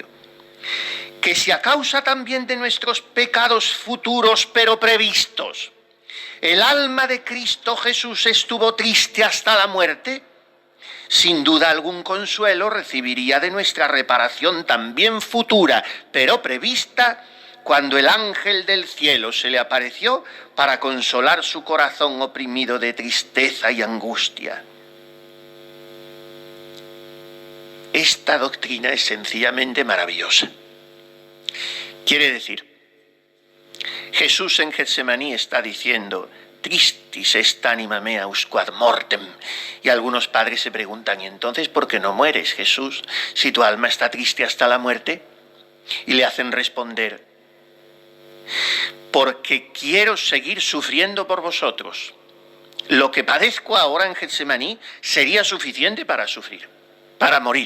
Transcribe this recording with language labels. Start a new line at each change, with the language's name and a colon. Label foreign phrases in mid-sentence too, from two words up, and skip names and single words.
Spanish: Que si a causa también de nuestros pecados futuros pero previstos, el alma de Cristo Jesús estuvo triste hasta la muerte, sin duda algún consuelo recibiría de nuestra reparación también futura, pero prevista, cuando el ángel del cielo se le apareció para consolar su corazón oprimido de tristeza y angustia. Esta doctrina es sencillamente maravillosa. Quiere decir, Jesús en Getsemaní está diciendo:
Latin: tristis est anima mea usque mortem.
Spanish: Y algunos padres se preguntan: ¿y entonces por qué no mueres, Jesús, si tu alma está triste hasta la muerte? Y le hacen responder: porque quiero seguir sufriendo por vosotros. Lo que padezco ahora en Getsemaní sería suficiente para sufrir, para morir.